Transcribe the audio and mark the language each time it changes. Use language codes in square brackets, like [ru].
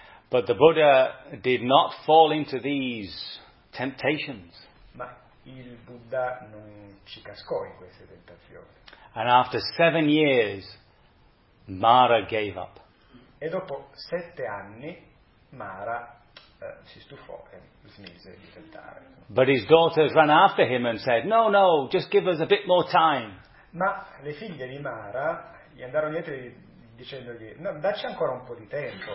[en] But the Buddha did not fall into these temptations. [it] Ma il Buddha non ci cascò in queste tentazioni. [en] And after 7 years, Mara gave up. [it] E dopo 7 anni, Mara si stufò e smise di tentare. [en] But his daughters ran after him and said, "No, no, just give us a bit more time." [it] Ma le figlie di Mara gli andarono dietro dicendogli, "No, dacci ancora un po' di tempo."